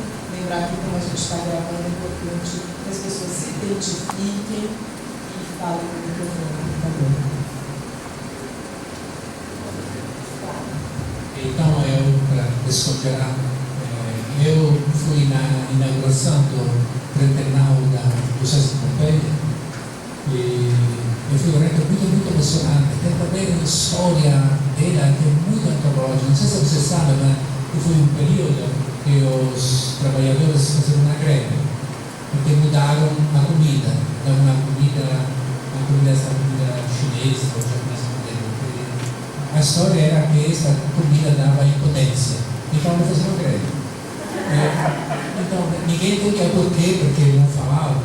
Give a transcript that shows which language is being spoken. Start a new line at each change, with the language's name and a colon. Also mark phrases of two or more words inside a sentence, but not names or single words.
Portuguese: Lembrar que, como a gente está gravando, é importante que as pessoas se identifiquem e falem no microfone, por favor. Então, para descongelar, eu fui na inauguração do Trienal da José de Pompeia e e
Italian: fu veramente molto emozionante per avere una storia della che è molto antologica. Non so se
Portuguese: você sabe,
Italian: ma fu un periodo che
Portuguese: os trabalhadores faziam uma greve porque mudaram a comida da uma comida chinesa ou japonesa moderna. A história era que esta comida dava impotência, então não faziam greve. Então ninguém entendia por quê, porque não falavam.